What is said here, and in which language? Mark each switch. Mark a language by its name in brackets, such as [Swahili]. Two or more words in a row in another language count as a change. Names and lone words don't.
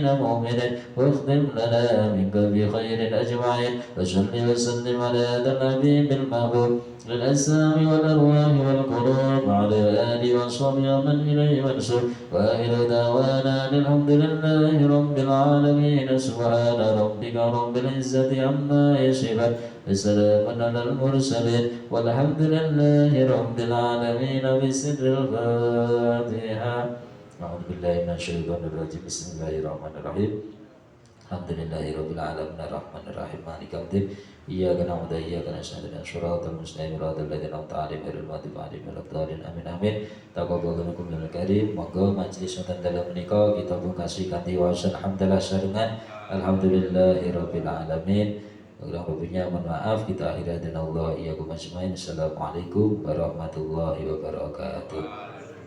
[Arabic] مؤمنين واختم لنا منك بخير أجمعين وصل وسلم على هذا الحبيب المحبوب للأجسام والأرواح والقلوب وعلى آله وصحبه ومن إليه منسوب وآخر دعوانا الحمد لله رب العالمين سبحان ربك رب العزة عما يصفون وسلام على المرسلين والحمد لله رب العالمين بسر الفاتحة. أعوذ بالله من الشيطان الرجيم بسم الله الرحمن الرحيم الحمد لله رب العالمين الرحمن الرحيم مالك يوم الدين إياك نعبد وإياك نستعين اهدنا الصراط المستقيم صراط الذين أنعمت عليهم غير المغضوب عليهم ولا الضالين آمين آمين تقبل منكم يا كريم. [Javanese] Monggo majelis wonten dalem menika kita bungkasi kanthi wawasan hamdalah sarengan [Arabic] الحمد لله رب العالمين. [Indonesian] Kurang lebihnya mohon maaf, kita akhiri dengan [Arabic] الله إياكم أجمعين. السلام عليكم ورحمة الله وبركاته.